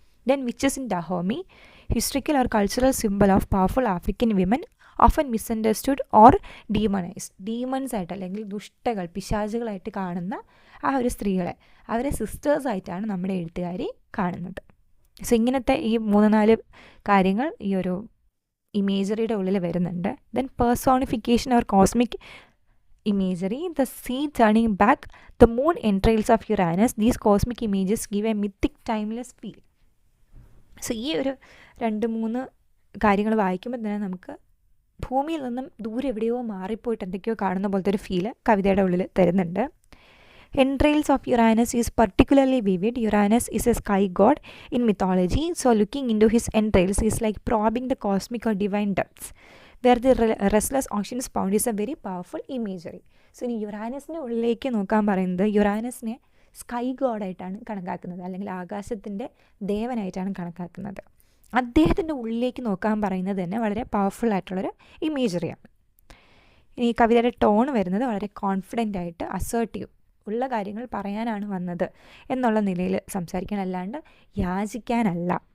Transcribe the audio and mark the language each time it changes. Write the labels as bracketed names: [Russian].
[English] Then witches in Dahomey, historical or cultural symbol of powerful African women, often misunderstood or demonised. [Malayalam] Demons ആയിട്ട് അല്ലെങ്കിൽ ദുഷ്ടകൾ, പിശാചുകളായിട്ട് കാണുന്ന ആ ഒരു സ്ത്രീകളെ, അവരെ സിസ്റ്റേഴ്സായിട്ടാണ് നമ്മുടെ എഴുത്തുകാരി കാണുന്നത്. സോ ഇങ്ങനത്തെ ഈ 3-4 കാര്യങ്ങൾ ഈ ഒരു ഇമേജറിയുടെ ഉള്ളിൽ വരുന്നുണ്ട്. [English] Then personification or cosmic imagery, the sea turning back, the moon entrails of Uranus. These cosmic images give a mythic timeless feel. [Malayalam] So ഈ ഒരു 2-3 കാര്യങ്ങൾ വായിക്കുമ്പോൾ തന്നെ നമുക്ക് ഭൂമിയിൽ നിന്നും ദൂരെ എവിടെയോ മാറിപ്പോയിട്ട് എന്തൊക്കെയോ കാണുന്ന പോലത്തെ ഒരു ഫീല് കവിതയുടെ ഉള്ളിൽ തരുന്നുണ്ട്. [English] Entrails of Uranus is particularly vivid. Uranus is a sky god in mythology, so looking into his entrails is like probing the cosmic or divine depths. Where the restless ocean is found is a very powerful imagery. [Malayalam] So ഇനി യുറാനസിൻ്റെ ഉള്ളിലേക്ക് നോക്കാൻ പറയുന്നത്, യുറാനസിനെ sky ഗോഡായിട്ടാണ് കണക്കാക്കുന്നത്, അല്ലെങ്കിൽ ആകാശത്തിൻ്റെ ദേവനായിട്ടാണ് കണക്കാക്കുന്നത്. അദ്ദേഹത്തിൻ്റെ ഉള്ളിലേക്ക് നോക്കാൻ പറയുന്നത് തന്നെ വളരെ പവർഫുൾ ആയിട്ടുള്ളൊരു ഇമേജറിയാണ്. ഇനി ഈ കവിതയുടെ ടോൺ വരുന്നത് വളരെ കോൺഫിഡൻ്റ് ആയിട്ട് അസേർട്ടീവ് ഉള്ള കാര്യങ്ങൾ പറയാനാണ് വന്നത് എന്നുള്ള നിലയിൽ സംസാരിക്കാൻ, അല്ലാണ്ട് യാചിക്കാനല്ല.